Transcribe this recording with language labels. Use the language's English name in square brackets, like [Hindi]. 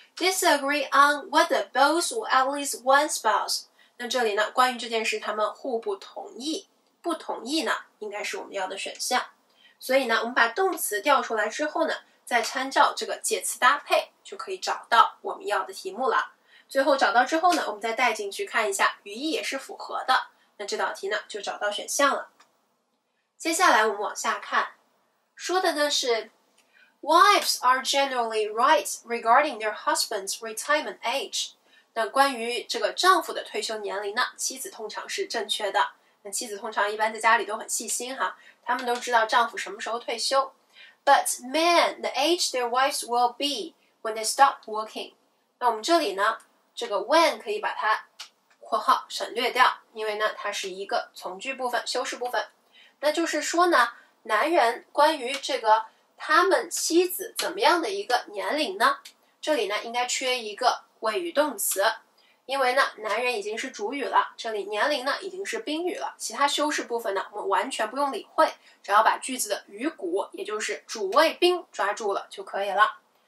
[English] Disagree on whether both or at least one spouse， [Chinese] 那这里呢关于这件事他们互不同意，不同意呢应该是我们要的选项。所以呢我们把动词调出来之后呢，再参照这个介词搭配，就可以找到我们要的题目了。最后找到之后呢，我们再带进去看一下，语义也是符合的，那这道题呢就找到选项了。接下来我们往下看，说的呢是 [English] Wives are generally right regarding their husband's retirement age。 [Chinese] 那关于这个丈夫的退休年龄呢，妻子通常是正确的。那妻子通常一般在家里都很细心哈，他们都知道丈夫什么时候退休。 [English] But men, the age their wives will be when they stop working。 [Chinese] 那我们这里呢，这个 when 可以把它括号省略掉，因为呢它是一个从句部分、修饰部分。那就是说呢，男人关于这个他们妻子怎么样的一个年龄呢？这里呢应该缺一个谓语动词，因为呢男人已经是主语了，这里年龄呢已经是宾语了，其他修饰部分呢我们完全不用理会，只要把句子的语骨，也就是主谓宾抓住了就可以了。